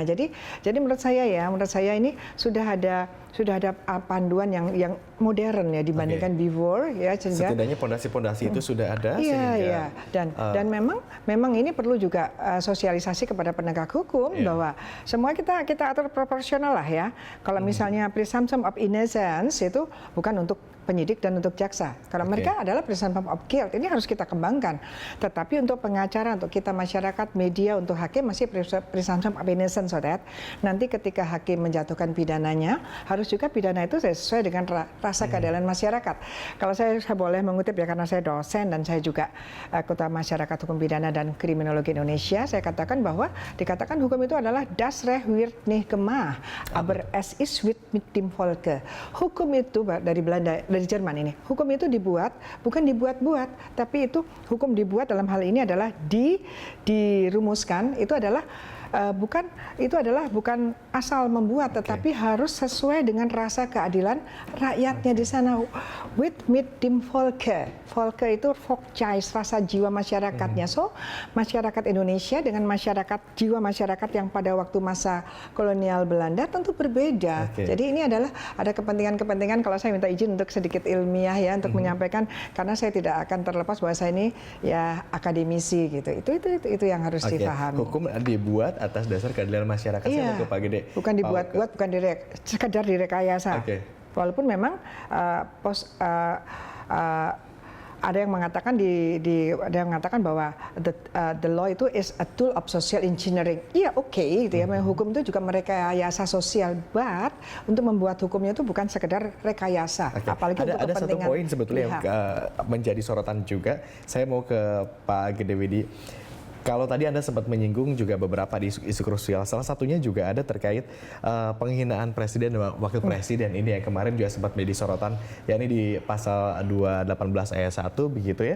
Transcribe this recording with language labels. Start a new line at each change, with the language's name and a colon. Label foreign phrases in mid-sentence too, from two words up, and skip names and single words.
Indonesian: Jadi menurut saya ini sudah ada panduan yang modern ya dibandingkan before ya, sehingga setidaknya pondasi-pondasi itu sudah ada. Iya. Dan memang ini perlu juga sosialisasi kepada penegak hukum bahwa semua kita atur proporsional lah ya. Kalau misalnya
English: presumption of innocence
Indonesian: itu bukan untuk penyidik dan untuk jaksa. Kalau mereka adalah
English: presumption of guilt,
Indonesian: ini harus kita kembangkan. Tetapi untuk pengacara, untuk kita masyarakat, media, untuk hakim masih
English: presumption of innocence, so that
Indonesian: nanti ketika hakim menjatuhkan pidananya, harus juga pidana itu sesuai dengan rasa keadilan masyarakat. Kalau saya boleh mengutip ya, karena saya dosen dan saya juga Ketua Masyarakat Hukum Pidana dan Kriminologi Indonesia, saya katakan bahwa dikatakan hukum itu adalah
German: das Recht wird nicht gemacht, aber es ist wird mit dem Volke.
Indonesian: Hukum itu dari Belanda, dari Jerman ini, hukum itu dibuat, bukan dibuat-buat, tapi itu hukum dibuat dalam hal ini adalah dirumuskan, itu adalah bukan asal membuat, tetapi harus sesuai dengan rasa keadilan rakyatnya di sana.
German: Mit dem Volke.
Indonesian: Volke itu Volksgeist, rasa jiwa masyarakatnya. So, masyarakat Indonesia dengan jiwa masyarakat yang pada waktu masa kolonial Belanda tentu berbeda. Jadi ini adalah ada kepentingan-kepentingan, kalau saya minta izin untuk sedikit ilmiah ya, untuk menyampaikan, karena saya tidak akan terlepas bahwa saya ini ya akademisi gitu. Itu yang harus dipahami. Hukum dibuat atas dasar keadilan masyarakat. Saya mau ke Pak Gede. Bukan dibuat-buat, bukan sekedar direkayasa. Walaupun memang ada yang mengatakan bahwa
English: the law
Indonesian: itu
English: is a tool of social engineering.
Indonesian: Iya, gitu ya. Hukum itu juga merekayasa sosial, but untuk membuat hukumnya itu bukan sekedar rekayasa. Apalagi untuk ada kepentingan. Ada satu poin sebetulnya yang menjadi sorotan juga. Saya mau ke Pak Gede Widi. Kalau tadi Anda sempat menyinggung juga beberapa di isu krusial, salah satunya juga ada terkait penghinaan presiden dan wakil presiden ini yang kemarin juga sempat menjadi sorotan, yakni di pasal 218 ayat 1 begitu ya.